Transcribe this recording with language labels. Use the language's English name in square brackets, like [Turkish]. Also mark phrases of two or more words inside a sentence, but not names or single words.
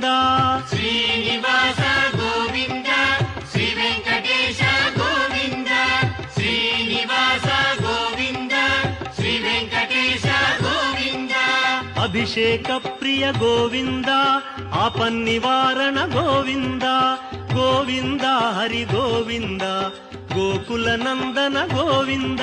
[Telugu] శ్రీనివాస గోవింద శ్రీ వెంకటేశ గోవింద శ్రీనివాస గోవింద శ్రీ వెంకటేశ గోవింద [Sanskrit] अभिषेक प्रिय गोविन्द आपन्निवारण गोविन्द गोविन्द हरि गोविन्द गोकुलनन्दन गोविन्द